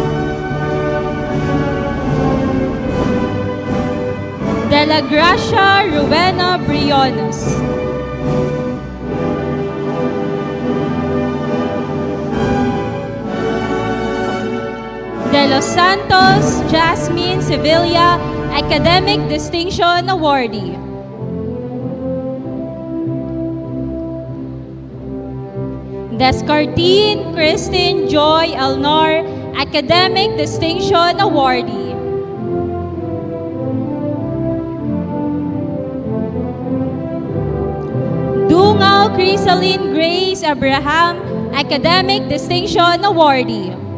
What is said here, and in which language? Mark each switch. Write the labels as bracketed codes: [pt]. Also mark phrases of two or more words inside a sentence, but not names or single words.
[en] De la Gracia Rowena Briones. De Los Santos Jasmine Sevilla, Academic Distinction Awardee. Descartine Christine Joy Elnor, Academic Distinction Awardee. Dungaw Crisaline Grace Abraham, Academic Distinction Awardee.